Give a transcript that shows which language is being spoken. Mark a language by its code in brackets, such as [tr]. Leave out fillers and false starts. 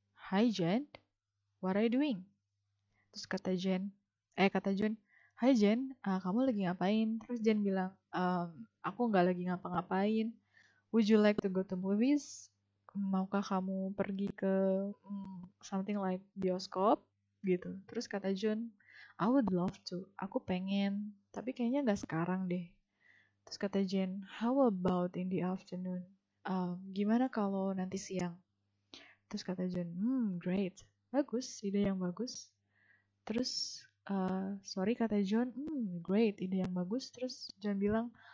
[en] "Hi Jane, what are you doing?" [id] Terus kata John, "Hi Jen, kamu lagi ngapain?" Terus Jen bilang, "Aku nggak lagi ngapa-ngapain. [en] Would you like to go to movies? [id] Maukah kamu pergi ke [en] something like [id] bioskop?" Gitu. Terus kata John, [en] "I would love to. [id] Aku pengen, tapi kayaknya nggak sekarang deh." Terus kata Jen, [en] "How about in the afternoon? [id] Gimana kalau nanti siang?" Terus kata John, great. Bagus, ide yang bagus. Terus, sorry kata John, great, ide yang bagus. Terus John bilang,